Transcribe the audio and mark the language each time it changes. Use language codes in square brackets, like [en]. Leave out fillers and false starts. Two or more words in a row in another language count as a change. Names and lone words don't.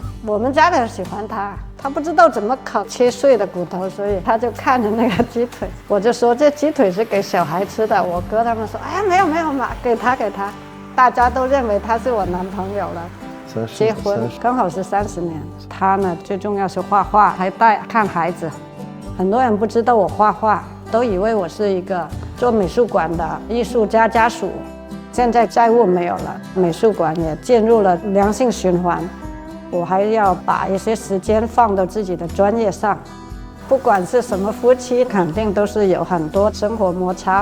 [zh] 我們家的人喜歡他，他不知道怎麼烤切碎的骨頭，所以他就看着那個雞腿。我就說這雞腿是給小孩吃的。我哥他們說哎呀沒有嘛，給他。大家都認為他是我男朋友了。結婚剛好是30年。他呢最重要是畫畫，還帶看孩子。很多人不知道我畫畫，都以為我是一個做美術館的藝術家家屬。現在債務沒有了，美術館也進入了良性循環。我還要把一些時間放到自己的專業上。不管是什麼夫妻，肯定都是有很多生活摩擦。